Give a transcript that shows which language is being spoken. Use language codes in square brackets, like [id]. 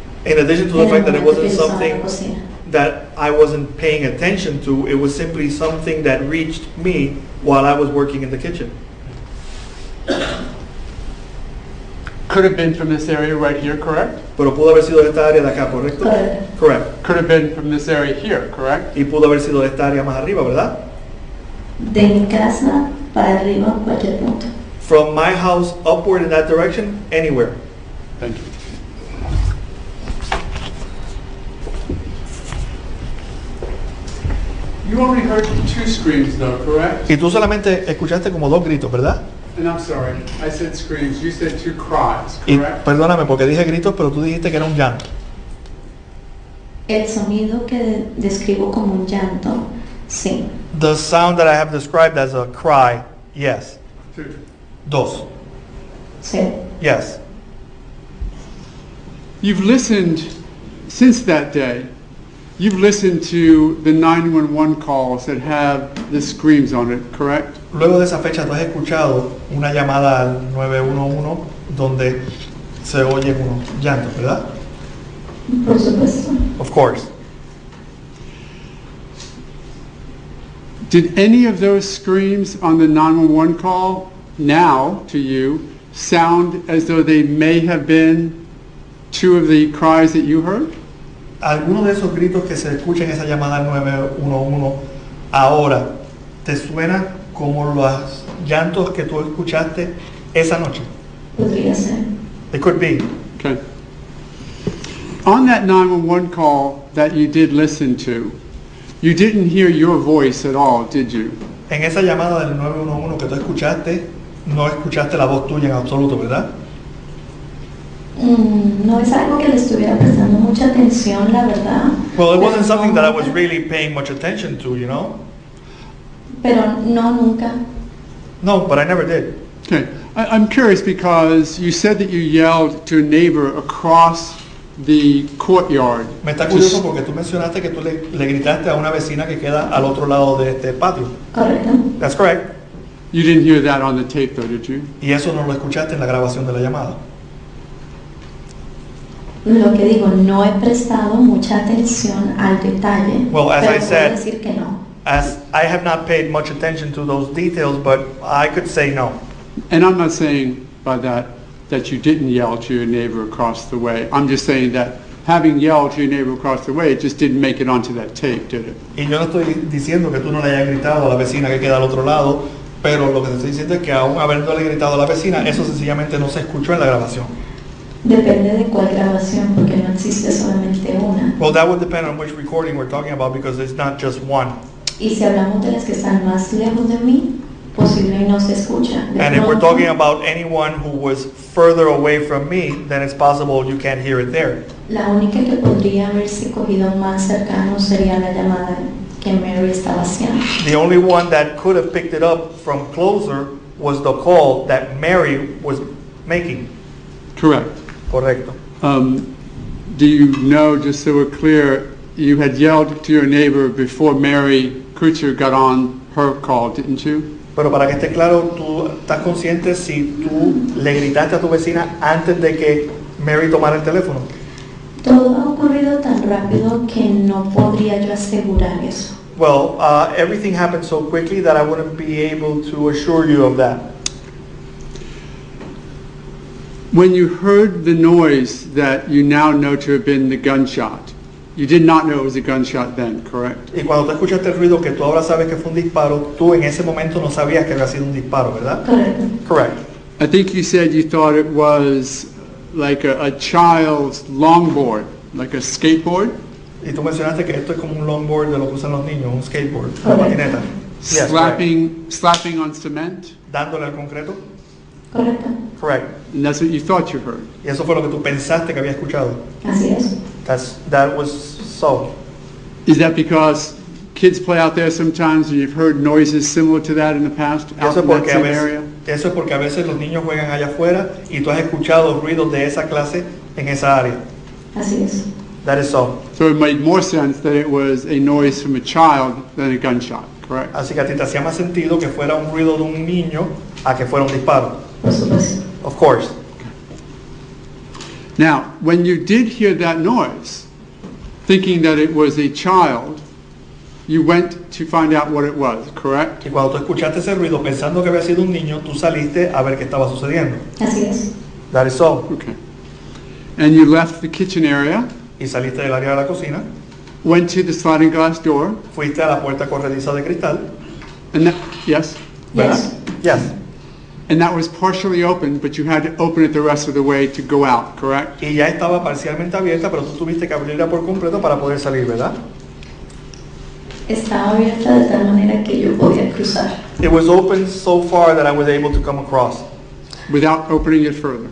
[en] In addition to the [es] en el [en] fact that it [es] momento que [en] wasn't [es] yo estaba en [en] something [es] la cocina. [en] that I wasn't paying attention to, it was simply something that reached me while I was working in the kitchen. Could have been from this area right here, correct? [es] Pero pudo haber sido de esta área de acá, ¿correcto? Correcto. [en] Correct. Could have been from this area here, correct? [es] Y pudo haber sido de esta área más arriba, ¿verdad? De mi casa para arriba, cualquier punto. [en] From my house upward in that direction, anywhere. Thank you. You only heard 2 screams though, correct? [es] Y tú solamente escuchaste como 2 gritos, ¿verdad? [en] And I'm sorry, I said screams, you said 2 cries, [es] Y [en] correct? [es] perdóname porque dije gritos, pero tú dijiste que era un llanto. El sonido que describo como un llanto, sí. [en] The sound that I have described as a cry, yes. 2. 2. [es] Sí. [en] Yes. You've listened, since that day, you've listened to the 911 calls that have the screams on it, correct? [es] Luego de esa fecha tú has escuchado una llamada al 911 donde se oye unos llantos, ¿verdad? Por supuesto. [en] Of course. Did any of those screams on the 911 call now to you sound as though they may have been two of the cries that you heard? [es] ¿Alguno de esos gritos que se escuchan en esa llamada al 911 ahora te suena como los llantos que tú escuchaste esa noche? Podría ser. [en] It could be. Okay. On that 911 call that you did listen to, you didn't hear your voice at all, did you? [es] En esa llamada del 911 que tú escuchaste, no escuchaste la voz tuya en absoluto, ¿verdad? No es algo que le estuviera prestando mucha atención, la verdad. [en] Well, it wasn't [es] Pero [en] something [es] no [en] that I was [es] nunca. [en] really paying much attention to, you know? [es] Pero no nunca. [en] No, but I never did. Okay. I'm curious because you said that you yelled to a neighbor across the courtyard. [es] Me está curioso porque tú mencionaste que tú le gritaste a una vecina que queda al otro lado de este patio. Correcto. [en] That's correct. You didn't hear that on the tape though, did you? [es] Y eso no lo escuchaste en la grabación de la llamada. Lo que digo, no he prestado mucha atención al detalle. [en] Well, as [es] pero [en] I [es] puedo [en] said- [es] decir que no. [en] As I have not paid much attention to those details, but I could say no. And I'm not saying by that you didn't yell to your neighbor across the way. I'm just saying that having yelled to your neighbor across the way, it just didn't make it onto that tape, did it? [es] Y yo no estoy diciendo que tú no le hayas gritado a la vecina que queda al otro lado, pero lo que te estoy diciendo es que aún habiéndole gritado a la vecina, eso sencillamente no se escuchó en la grabación. Depende de cuál grabación, porque no existe solamente una. [en] Well, that would depend on which recording we're talking about because it's not just one. [es] Y si hablamos de las que están más lejos de mí, posible y no se escucha. De [en] And if we're [es] pronto, [en] talking about anyone who was further away from me, then it's possible you can't hear it there. [es] La única que podría haberse cogido más cercano sería la llamada que Mary estaba haciendo. [en] The only one that could have picked it up from closer was the call that Mary was making. Correct. [es] Correcto. [en] Do you know, just so we're clear, you had yelled to your neighbor before Mary Kutcher got on her call, didn't you? [es] Pero para que esté claro, ¿tú estás consciente si tú le gritaste a tu vecina antes de que Mary tomara el teléfono? Todo ha ocurrido tan rápido que no podría yo asegurar eso. [en] Well, everything happened so quickly that I wouldn't be able to assure you of that. When you heard the noise that you now know to have been the gunshot, you did not know it was a gunshot then, correct? [es] Y cuando tú escuchaste el ruido que tú ahora sabes que fue un disparo, tú en ese momento no sabías que había sido un disparo, ¿verdad? Correcto. [en] Correct. I think you said you thought it was like a child's longboard, like a skateboard, [es] Y tú mencionaste que esto es como un longboard de lo que usan los niños, un skateboard, una Correcto. [en] patineta. Yes, correct. slapping on cement, [es] Dándole al concreto. Correcto. [en] Correct. and that's what you thought you heard. [es] Y eso fue lo que tú pensaste que había escuchado. Así es. [en] That was so. Is that because kids play out there sometimes and you've heard noises similar to that in the past [es] Y [en] out [es] eso es [en] in that [es] porque a [en] same [es] veces, [en] area? [es] eso es porque a veces los niños juegan allá afuera y tú has escuchado ruidos de esa clase en esa área. Así es. [en] That is so. So it made more sense that it was a noise from a child than a gunshot, correct? [es] Así que a ti te hacía más sentido que fuera un ruido de un niño a que fuera un disparo. Por supuesto. [en] Of course. Now, when you did hear that noise, thinking that it was a child, you went to find out what it was, correct? [es] Y cuando tú escuchaste ese ruido pensando que había sido un niño, tú saliste a ver qué estaba sucediendo. Así es. [en] That is so. Okay. And you left the kitchen area, [es] Y saliste del área de la cocina, [en] went to the sliding glass door, [es] fuiste a la puerta corrediza de cristal. [en] and that, yes? Yes. Yes. And that was partially open, but you had to open it the rest of the way to go out, correct? [es] Y ya estaba parcialmente abierta, pero tú tuviste que abrirla por completo para poder salir, ¿verdad? Estaba abierta de tal manera que yo podía cruzar. [en] It was open so far that I was able to come across, Without opening it further.